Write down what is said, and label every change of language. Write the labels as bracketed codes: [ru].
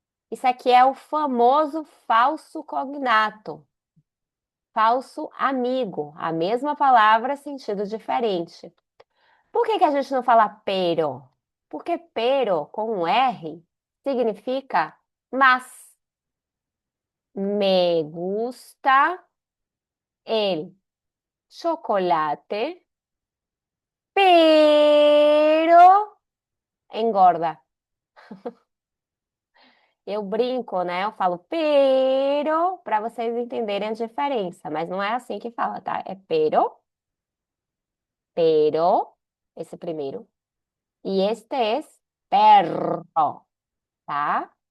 [pt] Isso aqui é o famoso falso cognato, falso amigo, a mesma palavra, sentido diferente. Por que que a gente não fala pero? Porque pero, com um R, significa mas. [es] Me gusta el chocolate, pero engorda. [pt] Eu brinco, né? Eu falo pero para vocês entenderem a diferença, mas não é assim que fala, tá? É pero, esse primeiro. E este é perro, tá?